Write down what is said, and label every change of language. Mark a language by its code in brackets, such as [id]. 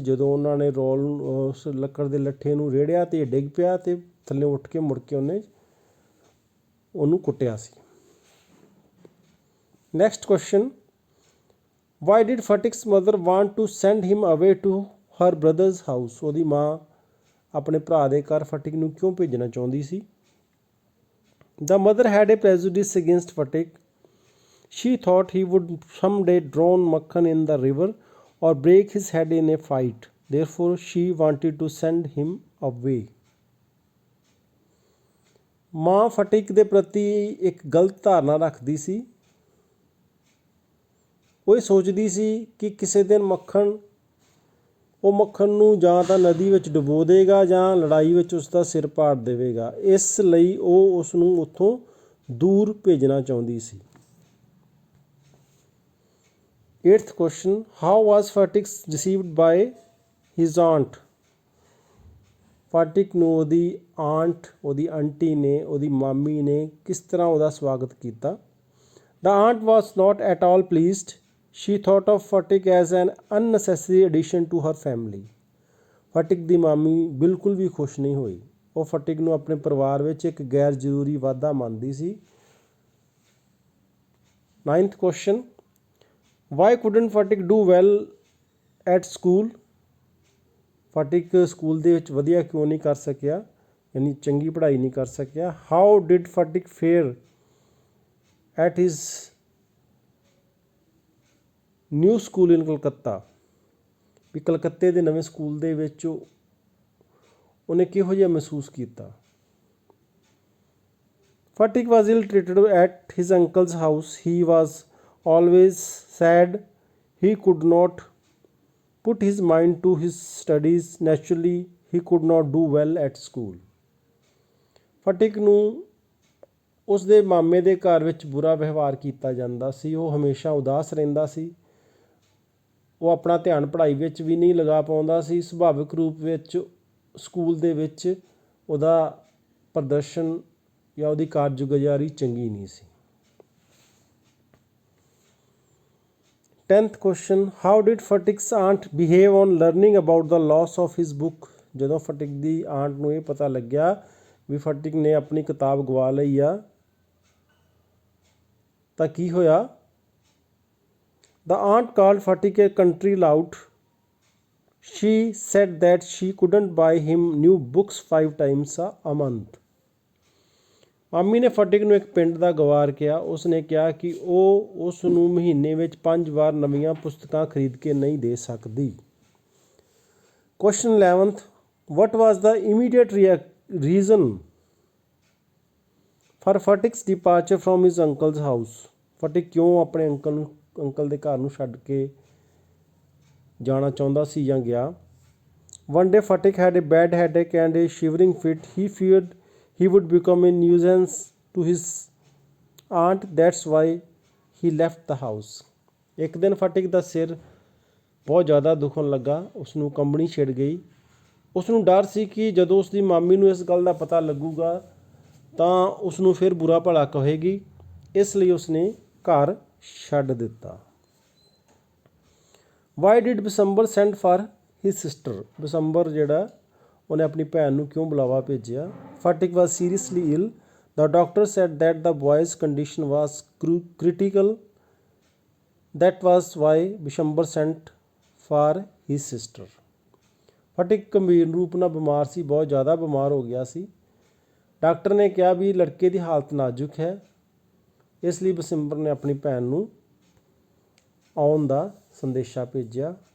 [pa] ਜਦੋਂ ਉਹਨਾਂ ਨੇ ਰੋਲ ਉਸ ਲੱਕੜ ਦੇ ਲੱਠੇ ਨੂੰ ਰੇੜਿਆ ਅਤੇ ਡਿੱਗ ਪਿਆ ਅਤੇ ਥੱਲੇ ਉੱਠ ਕੇ ਮੁੜ ਕੇ ਉਹਨੂੰ ਕੁੱਟਿਆ ਸੀ। [en] Next question, why did Phatik's mother want to send him away to her brother's house? [pa] ਉਹਦੀ ਮਾਂ ਆਪਣੇ ਭਰਾ ਦੇ ਘਰ ਫਟਿਕ ਨੂੰ ਕਿਉਂ ਭੇਜਣਾ ਚਾਹੁੰਦੀ ਸੀ? [en] The mother had a prejudice against Fatik. She thought he would someday drown Makhan in the river or break his head in a fight. Therefore, she wanted to send him away. [pa] ਮਾਂ ਫਟਿਕ ਦੇ ਪ੍ਰਤੀ ਇੱਕ ਗਲਤ ਧਾਰਨਾ ਰੱਖਦੀ ਸੀ। ਉਹ ਇਹ ਸੋਚਦੀ ਸੀ ਕਿ ਕਿਸੇ ਦਿਨ ਮੱਖਣ ਉਹ ਮੱਖਣ ਨੂੰ ਜਾਂ ਤਾਂ ਨਦੀ ਵਿੱਚ ਡੁਬੋ ਦੇਗਾ ਜਾਂ ਲੜਾਈ ਵਿੱਚ ਉਸ ਦਾ ਸਿਰ ਪਾੜ ਦੇਵੇਗਾ। ਇਸ ਲਈ ਉਹ ਉਸ ਨੂੰ ਉੱਥੋਂ ਦੂਰ ਭੇਜਣਾ ਚਾਹੁੰਦੀ ਸੀ। [en] 8th question, how was Fatix received by his aunt? [pa] Phatik ਨੂੰ ਉਹਦੀ ਆਂਟ, ਉਹਦੀ ਆਂਟੀ ਨੇ, ਉਹਦੀ ਮਾਮੀ ਨੇ ਕਿਸ ਤਰ੍ਹਾਂ ਉਹਦਾ ਸਵਾਗਤ ਕੀਤਾ। [en] The aunt was not at all pleased. She thought of Fatik as an unnecessary addition to her family. [pa] Phatik ਦੀ ਮਾਮੀ ਬਿਲਕੁਲ ਵੀ ਖੁਸ਼ ਨਹੀਂ ਹੋਈ। ਉਹ ਫਾਟਿਕ ਨੂੰ ਆਪਣੇ ਪਰਿਵਾਰ ਵਿੱਚ ਇੱਕ ਗੈਰ ਜ਼ਰੂਰੀ ਵਾਧਾ ਮੰਨਦੀ ਸੀ। [en] 9th question, why couldn't Fatik do well at school? [pa] Phatik school ਦੇ ਵਿੱਚ ਵਧੀਆ ਕਿਉਂ ਨਹੀਂ ਕਰ ਸਕਿਆ, ਯਾਨੀ ਚੰਗੀ ਪੜ੍ਹਾਈ ਨਹੀਂ ਕਰ ਸਕਿਆ। [en] How did Phatik fare at his new school in Calcutta? [pa] ਵੀ ਕਲਕੱਤੇ ਦੇ ਨਵੇਂ ਸਕੂਲ ਦੇ ਵਿੱਚ ਉਹਨੇ ਕਿਹੋ ਜਿਹਾ ਮਹਿਸੂਸ ਕੀਤਾ। [en] Phatik was ill treated at his uncle's house. He was always sad. He could not put his mind to his studies. Naturally, he could not do well at school. [pa] Phatik ਨੂੰ ਉਸ ਦੇ ਮਾਮੇ ਦੇ ਘਰ ਵਿੱਚ ਬੁਰਾ ਵਿਵਹਾਰ ਕੀਤਾ ਜਾਂਦਾ ਸੀ। ਉਹ ਹਮੇਸ਼ਾ ਉਦਾਸ ਰਹਿੰਦਾ ਸੀ। ਉਹ ਆਪਣਾ ਧਿਆਨ ਪੜ੍ਹਾਈ ਵਿੱਚ ਵੀ ਨਹੀਂ ਲਗਾ ਪਾਉਂਦਾ ਸੀ। ਸੁਭਾਵਿਕ ਰੂਪ ਵਿੱਚ ਸਕੂਲ ਦੇ ਵਿੱਚ ਉਹਦਾ ਪ੍ਰਦਰਸ਼ਨ ਜਾਂ ਉਹਦੀ ਕਾਰਜਗੁਜ਼ਾਰੀ ਚੰਗੀ ਨਹੀਂ ਸੀ। [en] 10th question, how did Fatik's aunt behave on learning about the loss of his book? [pa] ਜਦੋਂ ਫਟਿਕ ਦੀ ਆਂਟ ਨੂੰ ਇਹ ਪਤਾ ਲੱਗਿਆ ਵੀ ਫਟਿਕ ਨੇ ਆਪਣੀ ਕਿਤਾਬ ਗਵਾ ਲਈ ਆ ਤਾਂ ਕੀ ਹੋਇਆ। [en] The aunt called Fatik a country lout. She said that she couldn't buy him new books 5 times a month. [pa] ਮਾਮੀ ਨੇ ਫਟਿਕ ਨੂੰ ਇੱਕ ਪਿੰਡ ਦਾ ਗਵਾਰ ਕਿਹਾ। ਉਸ ਨੇ ਕਿਹਾ ਕਿ ਉਹ ਉਸ ਨੂੰ ਮਹੀਨੇ ਵਿੱਚ 5 ਵਾਰ ਨਵੀਆਂ ਪੁਸਤਕਾਂ ਖਰੀਦ ਕੇ ਨਹੀਂ ਦੇ ਸਕਦੀ। [en] Question 11th, what was the immediate reason for Fatik's departure from his uncle's house? [pa] ਫਟਿਕ ਕਿਉਂ ਆਪਣੇ ਅੰਕਲ ਦੇ ਘਰ ਨੂੰ ਛੱਡ ਕੇ ਜਾਣਾ ਚਾਹੁੰਦਾ ਸੀ ਜਾਂ ਗਿਆ। [en] One day Fatik had a bad headache and a shivering fit. He feared he would become a nuisance to his aunt. That's why he left the house. [pa] ਇੱਕ ਦਿਨ ਫਟਿਕ ਦਾ ਸਿਰ ਬਹੁਤ ਜ਼ਿਆਦਾ ਦੁਖਣ ਲੱਗਾ। ਉਸ ਨੂੰ ਕੰਬਣੀ ਛਿੜ ਗਈ। ਉਸ ਨੂੰ ਡਰ ਸੀ ਕਿ ਜਦੋਂ ਉਸ ਦੀ ਮਾਮੀ ਨੂੰ ਇਸ ਗੱਲ ਦਾ ਪਤਾ ਲੱਗੂਗਾ ਤਾਂ ਉਸ ਨੂੰ ਫਿਰ ਬੁਰਾ ਭਲਾ ਕਹੇਗੀ। ਇਸ ਲਈ ਉਸ ਨੇ ਘਰ ਛੱਡ ਦਿੱਤਾ। [en] Why did Bisambar send for his sister? [pa] ਬਿਸੰਬਰ ਜਿਹੜਾ ਉਹਨੇ ਆਪਣੀ ਭੈਣ ਨੂੰ ਕਿਉਂ ਬੁਲਾਵਾ ਭੇਜਿਆ। [en] Fatik was seriously ill. The doctor said that the boy's condition was critical. That was why Bisambar sent for his sister. [pa] Fatik ਗੰਭੀਰ ਰੂਪ ਨਾਲ ਬਿਮਾਰ ਸੀ, ਬਹੁਤ ਜ਼ਿਆਦਾ ਬਿਮਾਰ ਹੋ ਗਿਆ ਸੀ। ਡਾਕਟਰ ਨੇ ਕਿਹਾ ਵੀ ਲੜਕੇ ਦੀ ਹਾਲਤ ਨਾਜ਼ੁਕ ਹੈ, ਇਸ ਲਈ ਬਿਸੰਬਰ ਨੇ ਆਪਣੀ ਭੈਣ ਨੂੰ ਆਉਣ ਦਾ ਸੰਦੇਸ਼ਾ ਭੇਜਿਆ।